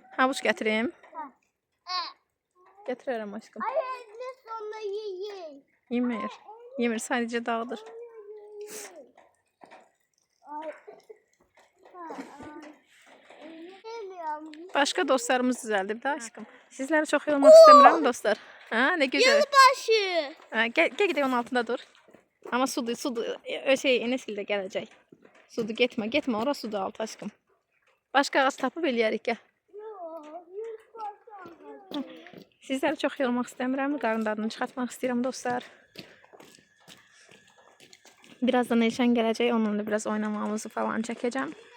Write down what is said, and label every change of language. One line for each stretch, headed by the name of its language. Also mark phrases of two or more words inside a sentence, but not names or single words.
Azerbaijani: Havuç gətireyim. Gətirərəm aşkım. Ay, elini sonra yiyin. Yemir. Yemir, sadece dağılır. Başka dostlarımız düzəldib də aşkım. Sizləri çox yorulmaq istəmirəm dostlar.
Turkish: Ne güzel. Yılbaşı. Gel gidelim onun altında dur. Ama sudu.
Azerbaijani: Enes de gələcək. Sudu getmə, orası sudu altı aşkım. Başka ağac tapıb eləyərik, gəl. Sizləri çox yorulmaq istəmirəm. Qarın dadını çıxartmaq istəyirəm dostlar. Birazdan Elşən gələcək,
Turkish: onunla biraz oynamamızı
Azerbaijani: falan çəkəcəm.